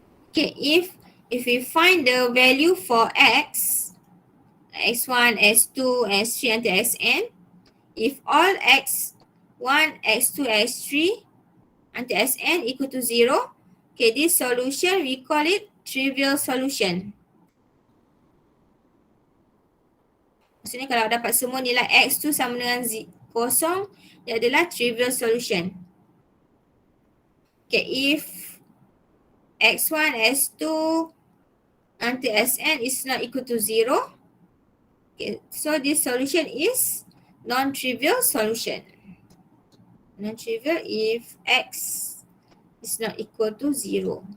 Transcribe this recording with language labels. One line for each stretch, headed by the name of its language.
English: Okay, if we find the value for x, x1, x2, x3 until xn, if all x1, x2, x3 until xn equal to 0, okay, this solution we call it trivial solution.
Malay: Maksudnya kalau dapat semua nilai x tu sama dengan 0, dia adalah
English: trivial solution. Okay, if x1, x2 until xn is not equal to 0, okay, so this solution is non-trivial solution. Non-trivial if x is not equal to 0.